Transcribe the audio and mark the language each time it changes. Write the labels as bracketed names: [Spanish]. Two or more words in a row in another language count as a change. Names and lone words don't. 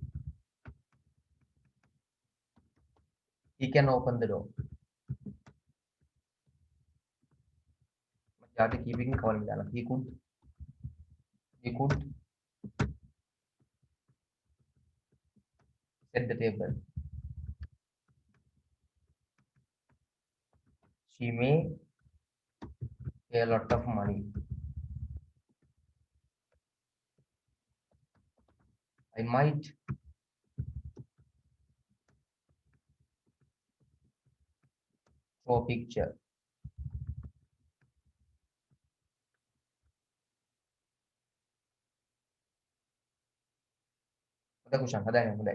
[English] He can open the door. [Sinhala] ජාති කීපකින් කවලින් දාලා. [English] He could set the table. She may pay a lot of money. I might show a picture. [Sinhala] හොඳ කුෂන් හදාගන්න හොඳයි.